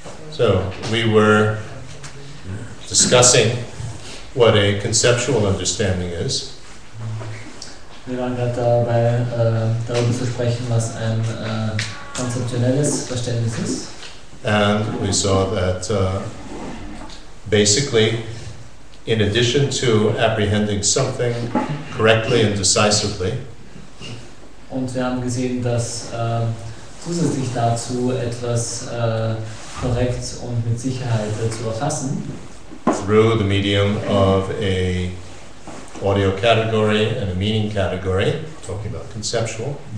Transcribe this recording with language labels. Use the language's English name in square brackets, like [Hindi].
[English] So we were discussing what a conceptual understanding is. [German] Wir waren gerade dabei, darüber zu sprechen, was ein konzeptionelles Verständnis ist. [English] And we saw that basically, in addition to apprehending something correctly and decisively, [German] und wir haben gesehen, dass zusätzlich dazu etwas korrekt und mit Sicherheit zu erfassen, [English] through the medium of a audio category and a meaning category, talking about conceptual.